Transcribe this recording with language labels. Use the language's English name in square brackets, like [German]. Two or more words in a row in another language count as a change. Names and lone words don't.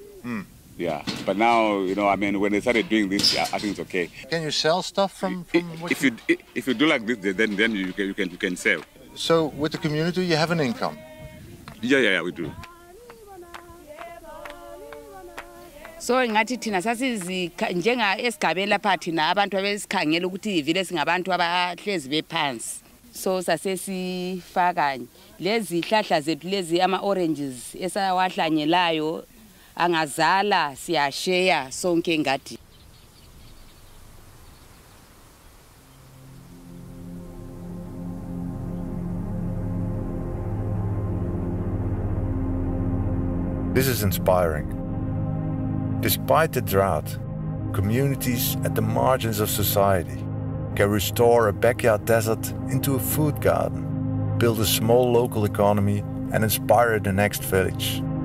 [English] Yeah, but now, when they started doing this, I think it's okay. Can you sell stuff from if you do like this, then you can sell. So with the community, you have an income. Yeah, we do. [North Ndebele] So ngathi thina sasizi njenga esigabeni lapha thina abantu abesikhangela ukuthi ivile singabantu abahlezi bephansi. So sasesifaka lezi hlahla zethu lezi ama oranges esawahlanyelayo angazala siyashare sonke ngadi. [English] This is inspiring. Despite the drought, communities at the margins of society can restore a backyard desert into a food garden, build a small local economy, and inspire the next village.